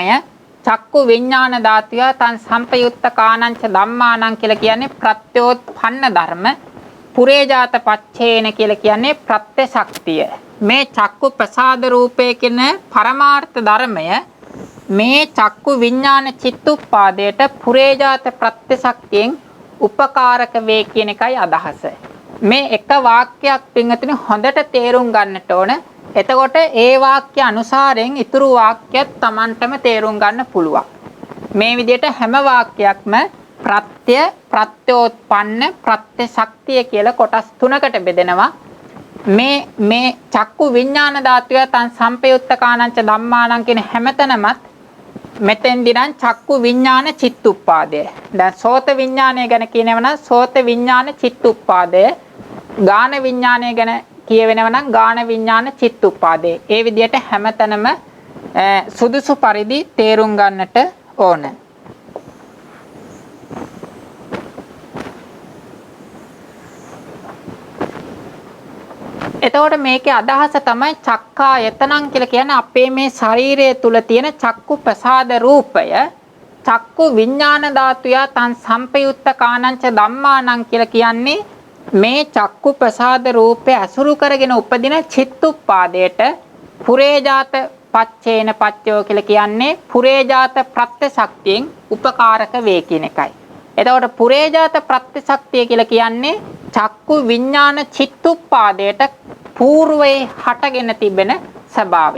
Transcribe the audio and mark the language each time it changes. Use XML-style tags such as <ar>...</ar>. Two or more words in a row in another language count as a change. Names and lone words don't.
<pi>චක්කු විඥාන ධාතුය තං සම්පයුත්ත කානංච ධම්මානං</pi> <si>කියලා කියන්නේ ප්‍රත්‍යෝත්පන්න ධර්ම.</si> <pi>පුරේජාත පච්චේන</pi> <si>කියලා කියන්නේ ප්‍රත්‍ය ශක්තිය. මේ චක්කු ප්‍රසාද රූපේ කියන පරමාර්ථ ධර්මය මේ චක්කු විඥාන චිත්තුප්පාදයට පුරේජාත ප්‍රත්‍ය ශක්තියෙන් උපකාරක වේ කියන එකයි අදහස. මේ එක වාක්‍යයක් පින්වතුනි හොඳට තේරුම් ගන්නට ඕන. එතකොට ඒ වාක්‍ය අනුසාරයෙන් ඊතුරු වාක්‍යත් Tamanටම තේරුම් ගන්න පුළුවන්. මේ විදිහට හැම වාක්‍යයක්ම ප්‍රත්‍ය, ප්‍රත්‍යෝත්පන්න, ප්‍රත්‍ය ශක්තිය කියලා කොටස් තුනකට බෙදෙනවා. මේ</si> <pi>චක්කු විඥාන ධාතුය තං සම්පයුත්තකානංච ධම්මානං</pi> <si>කියන හැමතැනමත් මෙතෙන්දී නම් චක්කු විඥාන චිත්තුප්පාදය. දැන් සෝත විඥානය ගැන කියනව නම් සෝත විඥාන චිත්තුප්පාදය. ගාන විඥානය ගැන කියවෙනව නම් ගාන විඥාන චිත්තුප්පාදේ. ඒ විදිහට හැමතැනම සුදුසු පරිදි තේරුම් ගන්නට ඕන. එතකොට මේකේ අදහස තමයි චක්කායතනං කියලා කියන්නේ අපේ මේ ශරීරය තුල තියෙන චක්කු ප්‍රසාද රූපය</si> <pi>චක්කු විඥාන ධාතුය තං සම්පයුත්ත කානංච ධම්මානං</pi> <si>කියලා කියන්නේ මේ චක්කු ප්‍රසාද රූපය අසුරු කරගෙන උපදින චිත්තුප්පාදයට</si> <pi>පුරේජාත පච්චේන පච්චයෝ</pi> <si>කියලා කියන්නේ පුරේජාත ප්‍රත්‍ය ශක්තියෙන් උපකාරක වේ කියන එකයි. එතකොට පුරේජාත ප්‍රත්‍ය ශක්තිය කියලා කියන්නේ චක්කු විඥාන චිත්තුප්පාදයට పూర్වයේ හටගෙන තිබෙන ස්වභාවය.</si>